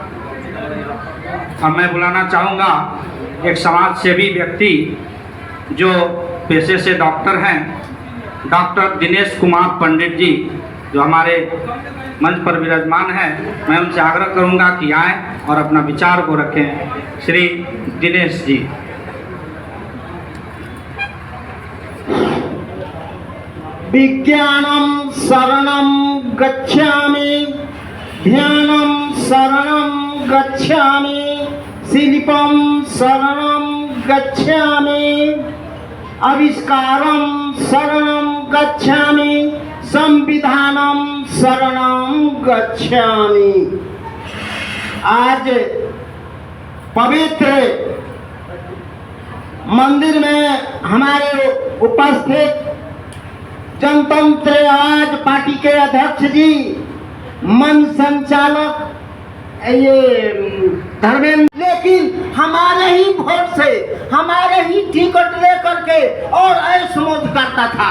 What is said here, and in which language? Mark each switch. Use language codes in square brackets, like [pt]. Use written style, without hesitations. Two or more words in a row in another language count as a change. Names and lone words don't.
[hi] अब मैं बुलाना चाहूँगा एक समाज सेवी व्यक्ति जो पेशे से डॉक्टर हैं, डॉक्टर दिनेश कुमार पंडित जी, जो हमारे मंच पर विराजमान हैं। मैं उनसे आग्रह करूँगा कि आएँ और अपना विचार को रखें। श्री दिनेश जी। [pi] विज्ञानम शरणम गच्छामि, ध्यानम शरणम गच्छामि, शिल्पम शरणम गच्छामि, आविष्कारम शरणम गच्छामि, संविधानम शरणम गच्छामि। [hi] आज पवित्र मंदिर में हमारे उपस्थित जनतंत्र आवाज पार्टी के अध्यक्ष जी, मंच संचालक ये धर्मेंद्र, लेकिन हमारे ही वोट से, हमारे ही टिकट लेकर के और ऐश मौज करता था।